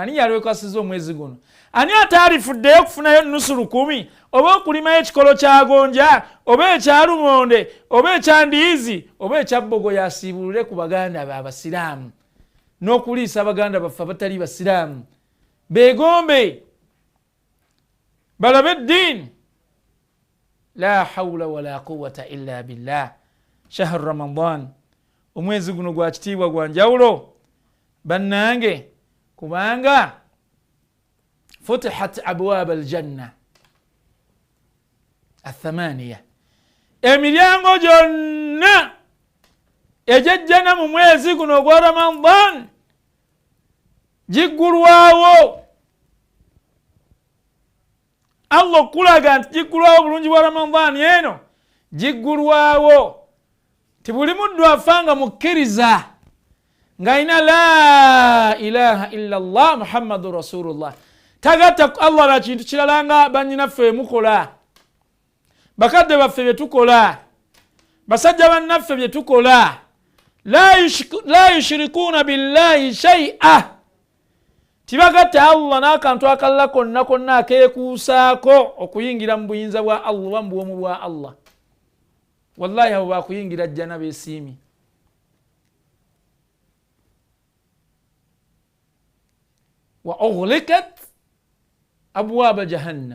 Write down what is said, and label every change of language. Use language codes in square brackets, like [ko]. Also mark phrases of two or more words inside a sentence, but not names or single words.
[lg] Ani yalwekasiza omwezi guno? Ani ataalifuddeyo okufunayo nusu 1000 oba okulimayo ekikolo kya gonja oba ekya lumonde oba ekya ndiizi oba ekya bbogo yasiibulule ku baganda abasiraamu n'okuliisa abaganda baffe abatali basiraamu beegombe balabe eddiini. [ar] لا حول ولا قوة إلا بالله. شهر رمضان, [lg] omwezi guno gwa kitiibwa gwa njawulo bannange, kubanga [ar] فتحت أبواب الجنة الثمانية, [lg] emiryango gyonna ejejjana mu mwezi guno ogwa Ramadan giggulwawo. Allah okulaga nti giggulwawo bulungi bwa Ramadan eno, giggulwawo. Tibuli muddu afanga mukkiriza ng'alina [ar] لا إله إلا الله محمد رسول الله, [lg] tagatta Allah na kintu kirala nga bannyinaffe mukola, bakadde baffe bye tukola, basajja bannaffe bye tukola. [ar] لا يشركون بالله شيئا, [lg] tibagatta Allah n'akantu akalala konna konna akeekuusaako okuyingira mu buyinza bwa Allah, mu bwomu bwa Allah. Wallahi abo bakuyingira jjana beesiimi. [ar] وغلقت أبواب جهنم.